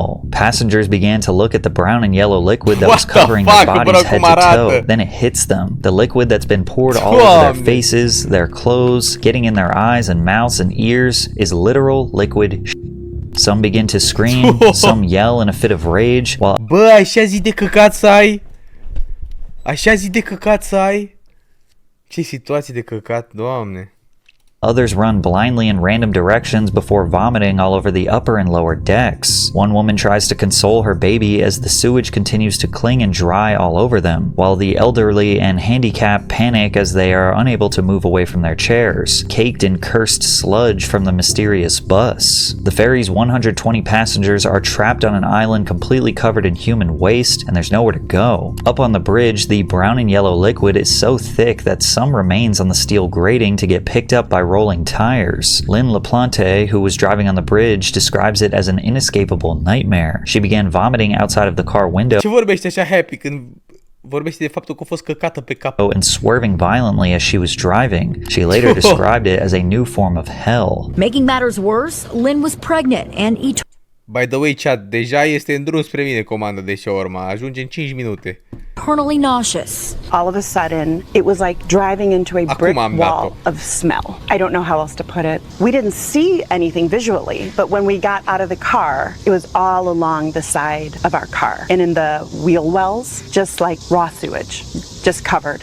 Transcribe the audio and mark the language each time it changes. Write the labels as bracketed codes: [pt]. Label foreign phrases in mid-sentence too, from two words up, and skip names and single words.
[en] Passengers began began to look at the brown and yellow liquid that was What the covering fuck, their bro, bodies head [ro] cum [en] to toe. [ro] arată? [en] Then it hits them. The liquid that's been poured all over their [ro] Doamne. [en] faces, their clothes, getting in their eyes and mouths and ears is literal liquid shit. Some begin to scream, some yell in a fit of rage, while [ro] Bă, așa zi de căcat să ai? Așa zi de căcat să ai? Ce situație de căcat, Doamne. [en] others run blindly in random directions before vomiting all over the upper and lower decks. One woman tries to console her baby as the sewage continues to cling and dry all over them, while the elderly and handicapped panic as they are unable to move away from their chairs, caked in cursed sludge from the mysterious bus. The ferry's 120 passengers are trapped on an island completely covered in human waste, and there's nowhere to go. Up on the bridge, the brown and yellow liquid is so thick that some remains on the steel grating to get picked up by rolling tires. Lynn LaPlante, who was driving on the bridge, describes it as an inescapable nightmare. She began vomiting outside of the car window [ro] Ce vorbește așa happy când vorbește de faptul că a fost căcată pe cap? [en] and swerving violently as she was driving. She later described it as a new form of hell. Making matters worse, Lynn was pregnant and By the way, chat, [ro] deja este în drum spre mine comanda de shawarma. Ajunge în 5 minute. [en] eternally nauseous. All of a sudden, it was like driving into a brick [ro] am [en] wall [ro] dat-o. [en] of smell. I don't know how else to put it. We didn't see anything visually, but when we got out of the car, it was all along the side of our car and in the wheel wells, just like raw sewage, just covered.